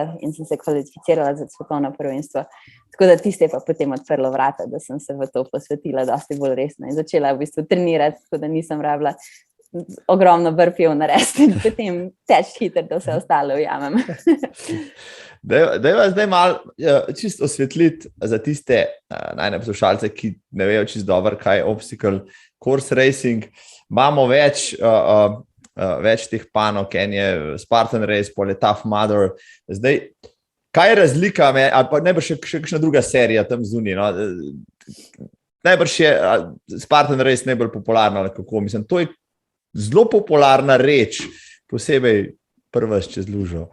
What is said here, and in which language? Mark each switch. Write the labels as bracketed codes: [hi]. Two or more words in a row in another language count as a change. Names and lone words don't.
[sl] in sem se kvalificirala za svetovno prvenstvo. Tako da tiste je pa potem odprlo vrata, da sem se v to posvetila dosti bolj resno in začela v bistvu trenirati, tako da nisem rabila ogromno burpeev narediti in potem teči hitro, da vse ostalo ujamem. Dajva zdaj malo čisto osvetliti za tiste najne poslušalce, ki ne vejo čisto dobro, kaj je [en] obstacle course racing. [sl] Imamo več teh panog, en je Spartan Race, pol je Tough Mudder. Zdaj, kaj je razlika, ali pa najbrž še kakšna druga serija tam zunaj, no? Najbrž je Spartan Race najbolj popularna, ali kako, mislim, to je zelo popularna reč, posebej prvaš čez lužo.